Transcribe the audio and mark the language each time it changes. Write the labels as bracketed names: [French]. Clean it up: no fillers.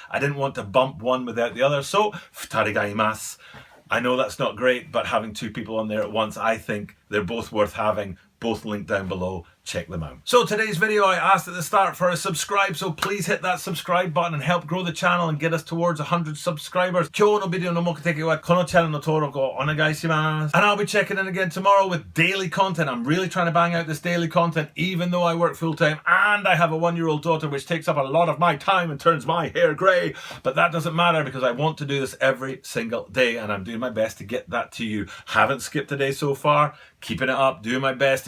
[English] I didn't want to bump one without the other, so [Japanese] futari ga imasu. [English] I know that's not great, but having two people on there at once, I think they're both worth having. Both linked down below. Check them out. So today's video, I asked at the start for a subscribe, so please hit that subscribe button and help grow the channel and get us towards 100 subscribers. [Japanese] 今日のビデオの目的はこのチャンネルの登録をお願いします。 [English] And I'll be checking in again tomorrow with daily content. I'm really trying to bang out this daily content, even though I work full time and I have a 1-year-old daughter, which takes up a lot of my time and turns my hair grey. But that doesn't matter because I want to do this every single day, and I'm doing my best to get that to you. Haven't skipped a day so far. Keeping it up, doing my best.